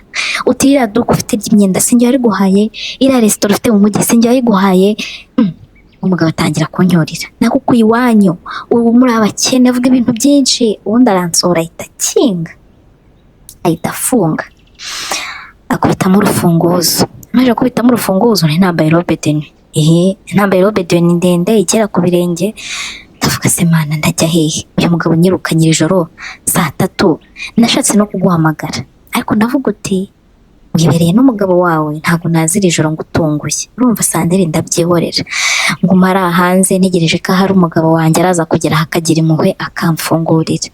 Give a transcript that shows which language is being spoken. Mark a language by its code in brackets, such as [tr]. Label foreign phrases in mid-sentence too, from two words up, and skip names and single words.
[rw] Uti iriya duka ufite ry'imyenda sinjye wariguhaye, iriya resitora ufite mu mujyi sinjye wariguhaye. Umugabo atangira kunyorira, nakukuye iwanyu ubu muri abakene, avuga ibintu byinshi. Ubundi aransohora ahita akinga, ahita afunga, akubitamo urufunguzo. Amaze kubitamo urufunguzo ntambaye [fr] robe de nuit, [rw] ntambaye [fr] robe de nuit [rw] ndende igera ku birenge. Ndavuga se mana ndajya hehe? Uyu mugabo nyirukanye ijoro 3:00, nashatse no kuguhamagara ariko ndavuga uti wibereye n'umugabo wawe ntabwo nazira ijoro ngo utunguye. Urumva Sandrine ndabyihorera, nguma ari hanze ntegereje ko hari umugabo wanjye araza kugera akagira impuhwe akamfungurira.